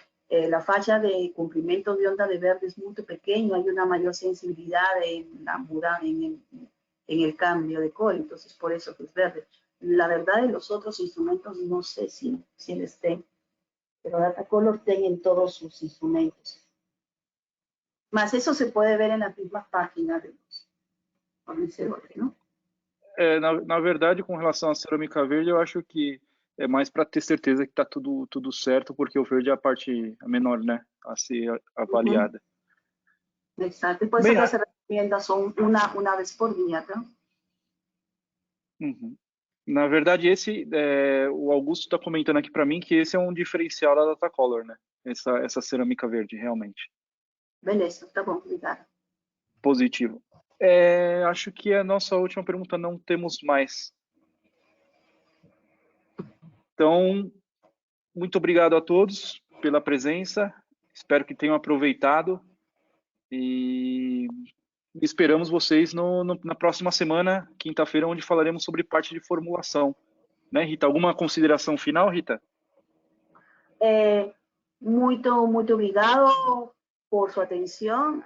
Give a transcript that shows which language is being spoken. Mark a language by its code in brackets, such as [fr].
[es] La falla de [pt] comprimento de onda [es] de verde es muy pequeño, hay una mayor sensibilidad en la en el cambio de color, entonces por eso que es verde. La verdad, de los otros instrumentos no sé si les ten, pero Datacolor tiene todos sus instrumentos. Más eso se puede ver en las mismas páginas de los fornecedores, ¿no? [pt] Na verdade, com relação à cerâmica verde, eu acho que é mais para ter certeza que está tudo certo, porque o verde é a parte menor, né, a ser avaliada. [es] Exacto, y por eso que se recomienda son una vez por día, ¿no? [pt] Na verdade, o Augusto está comentando aqui para mim que esse é um diferencial da Datacolor, né? Essa cerâmica verde, realmente. Beleza, tá bom, obrigada. Positivo. Acho que a nossa última pergunta não temos mais. Então, muito obrigado a todos pela presença. Espero que tenham aproveitado e esperamos vocês na próxima semana, quinta-feira, onde falaremos sobre parte de formulação. Né, Rita? Alguma consideração final, Rita? Muito obrigado [es] por su atención.